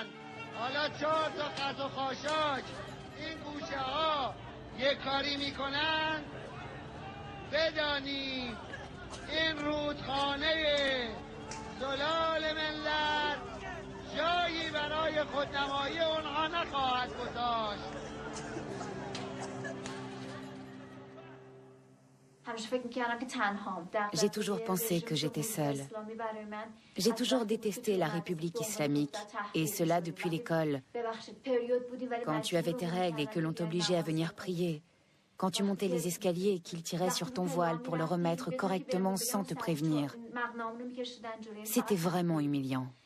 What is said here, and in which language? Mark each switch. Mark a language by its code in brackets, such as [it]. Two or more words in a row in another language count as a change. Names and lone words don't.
[fa] حالا 4 تا قز و خاشاک این گوشه ها یک کاری میکنن بدانید این رودخانه زلال ملت جایی برای خودنمایی اونها نخواهد گذاشت. [fr] J'ai toujours pensé que j'étais seule. J'ai toujours détesté la République islamique, et cela depuis l'école. Quand tu avais tes règles et que l'on t'obligeait à venir prier, quand tu montais les escaliers et qu'ils tiraient sur ton voile pour le remettre correctement sans te prévenir, c'était vraiment humiliant.